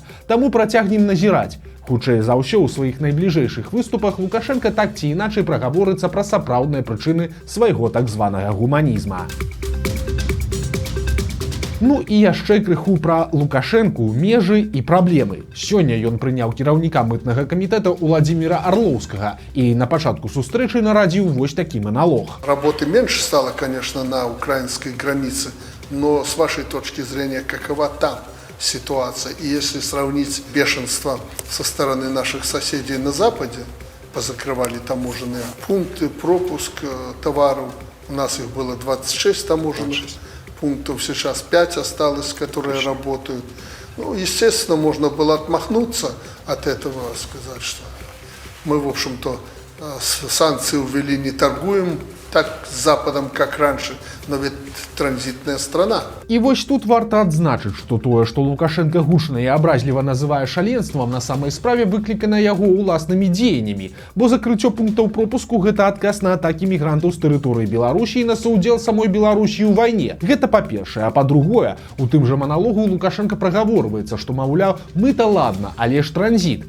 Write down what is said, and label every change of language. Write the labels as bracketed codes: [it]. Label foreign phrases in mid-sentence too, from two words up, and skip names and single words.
[be] Таму працягнем назіраць. Хутчэй за ўсё, у сваіх найбліжэйшых выступах Лукашенка так ці іначай прагаворыцца пра сапраўдныя прычыны свайго так званага гуманізма. Ну і яшчэ крыху пра Лукашэнку, межы і праблемы. Сёння ён прыняў кіраўніка мытнага камітэта Уладзіміра Арлоўскага і на пачатку сустрэчы нарадзіў вось такі маналог. [ru] Работы меньше стало, конечно, на украинской границе, но с вашей точки зрения, какова там ситуация? И если сравнить бешенство со стороны наших соседей на Западе, позакрывали таможенные пункты, пропуск товаров, у нас их было 26 таможенных пунктов, сейчас 5 осталось, которые работают. Ну, естественно, можно было отмахнуться от этого, сказать, что мы, в общем-то, санкции ввели, не торгуем так с Западом, как раньше, но ведь транзитная страна. [be] І вось тут варта адзначыць, што тое, што Лукашенко гучна і абразліва называе шаленствам, на самай справе выклікана яго ўласнымі дзеяннямі, бо закрыццё пунктаў пропуску – гэта адказ на атакі мігрантаў з тэрыторыі Беларусі і на саўдзел самой Беларусі ў вайне. Гэта па-першае, а па-другое, у тым жа маналогу Лукашенко прагаворваецца, што, маўляў, мы-то ладна, але ж транзіт.